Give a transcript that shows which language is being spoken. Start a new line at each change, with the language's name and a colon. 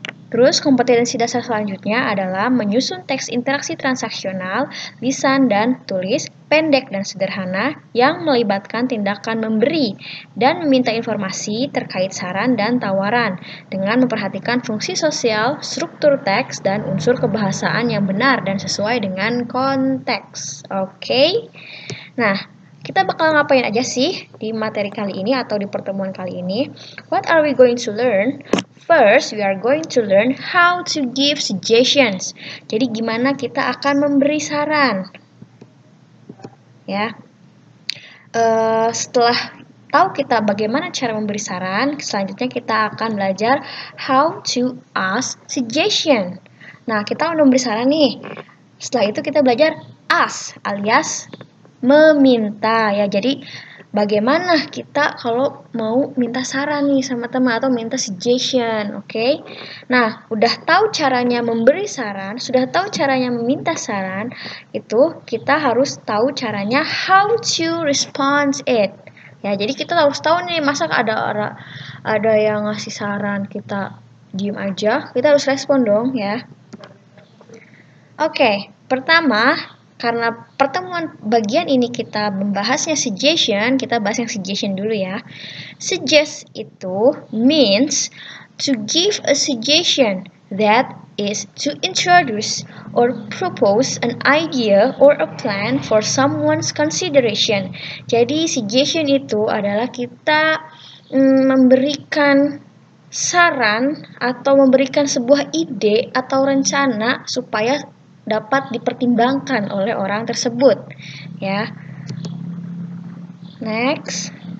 Indonesian: Terus kompetensi dasar selanjutnya adalah menyusun teks interaksi transaksional, lisan dan tulis, pendek dan sederhana yang melibatkan tindakan memberi dan meminta informasi terkait saran dan tawaran dengan memperhatikan fungsi sosial, struktur teks, dan unsur kebahasaan yang benar dan sesuai dengan konteks. Oke? Nah, kita bakal ngapain aja sih di materi kali ini atau di pertemuan kali ini?
English: What are we going to learn? First, we are going to learn how to give suggestions.
Indonesian: Jadi gimana kita akan memberi saran? Ya. Setelah tahu kita bagaimana cara memberi saran, selanjutnya kita akan belajar
English: how to ask suggestion.
Indonesian: Nah, kita udah memberi saran nih. Setelah itu kita belajar ask alias meminta ya. Jadi bagaimana kita kalau mau minta saran nih sama teman atau minta suggestion, oke? Nah, udah tahu caranya memberi saran, sudah tahu caranya meminta saran, itu kita harus tahu caranya
English: how to respond it.
Indonesian: Ya, jadi kita harus tahu nih, masa ada yang ngasih saran kita diem aja, kita harus respon dong ya. Oke, pertama, karena pertemuan bagian ini kita membahasnya suggestion, kita bahas yang suggestion dulu ya.
English: Suggest itu means to give a suggestion, that is to introduce or propose an idea or a plan for someone's consideration.
Indonesian: Jadi suggestion itu adalah kita memberikan saran atau memberikan sebuah ide atau rencana supaya dapat dipertimbangkan oleh orang tersebut ya.
English: Next.